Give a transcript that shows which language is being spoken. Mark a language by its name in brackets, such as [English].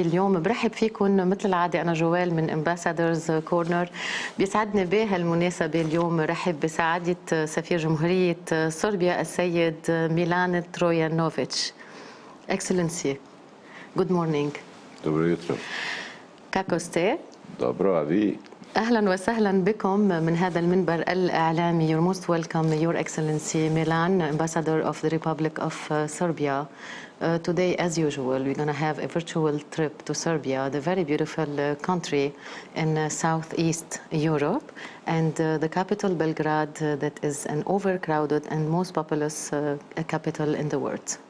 [Arabic] اليوم برحب فيكم مثل العادة أنا جوال من امباسادورز كورنر. بيسعدني بهالمناسبة اليوم رحب بسعادة سفير جمهورية صربيا السيد ميلان ترويانوفيتش. [English] Excellency, good morning. [Serbian] Dobro jutro. Kako ste? Dobro, a vi? [Arabic] أهلا وسهلا بكم من هذا المنبر الإعلامي. [English] You're most welcome, Your Excellency Milan, Ambassador of the Republic of Serbia. Today, as usual, we're going to have a virtual trip to Serbia, the very beautiful country in southeast Europe, and the capital, Belgrade, that is an overcrowded and most populous capital in the world.